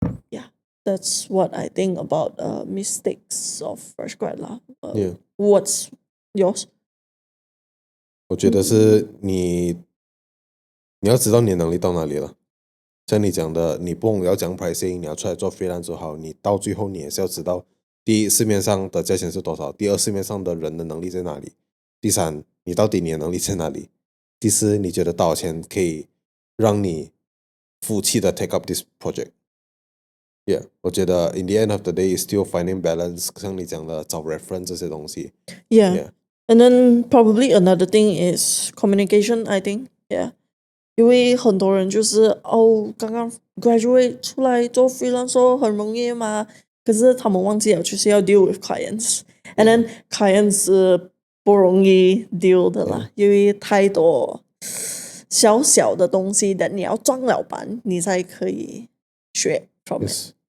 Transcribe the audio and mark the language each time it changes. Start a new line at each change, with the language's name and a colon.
English: Yeah, that's what I think about mistakes of fresh grad 啦。 Yeah. What's yours？
Chinese: 我觉得是你要知道你的能力到哪里了。像你讲的，你不懂要讲 pricing， 你要出来做 freelance 就好，你到最后你也是要知道，第一市面上的价钱是多少，第二市面上的人的能力在哪里，第三你到底你的能力在哪里，第四你觉得多少钱可以让你服气的
English: take up this project。
Chinese: Yeah， 我觉得
English: in the end of the day is still finding balance，
Chinese: 像你讲的找 reference 这些东西。
English: Yeah. And then probably another thing is communication, I think. Yeah.
Chinese: 因为很多人就是刚刚 graduate 出来做 freelancer 很容易嘛，可是他们忘记了就是要
English: deal with clients， and then clients
Chinese: 是不容易 deal 的啦，因为太多小小的东西的你要撞了板，你才可以学
English: from it。